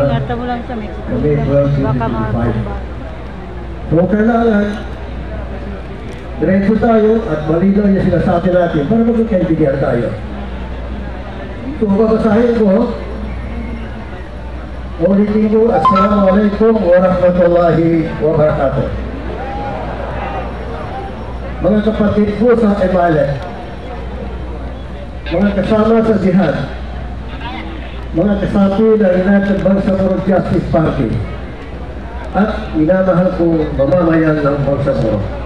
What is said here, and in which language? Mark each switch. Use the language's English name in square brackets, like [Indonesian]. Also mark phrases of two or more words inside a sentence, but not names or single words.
[Filipino] Ingatan mo lang sa Mexico. May 12, Baka 25. So kailangan, diretso tayo at malinaw yung sinasabi natin para magkakaintindihan tayo. So babasahin ko, ulitin ko, [Arabic] السلام عليكم ورحمة الله وبركاته. [Filipino] Mga kapatid ko sa Emalet, mga kasama sa jihad, mga kasapi ng United Bangsamoro Justice Party, at minamahal kong mamamayan ng Bangsamoro.